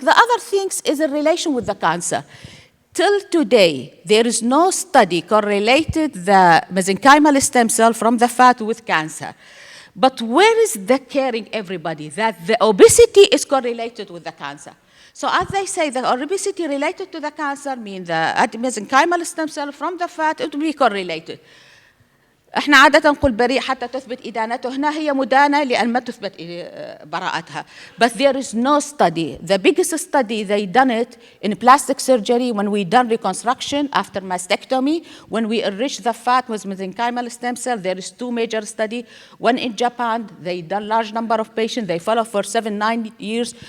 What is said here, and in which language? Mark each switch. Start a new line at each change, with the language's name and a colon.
English: The other things is a relation with the cancer. Till today, there is no study correlated the mesenchymal stem cell from the fat with cancer. But where is the caring everybody that the obesity is correlated with the cancer? So as they say, the obesity related to the cancer means the mesenchymal stem cell from the fat, it will be correlated.
Arabic: احنا عادة نقول بريء حتى تثبت إدانته. هنا هي مدانة لأن ما تثبت براءتها.
English: But there is no study. The biggest study they done it in plastic surgery when we done reconstruction after mastectomy. When we enrich the fat with mesenchymal stem cell, there is 2 major studies. One in Japan, they done large number of patients. They follow for 7-9 years.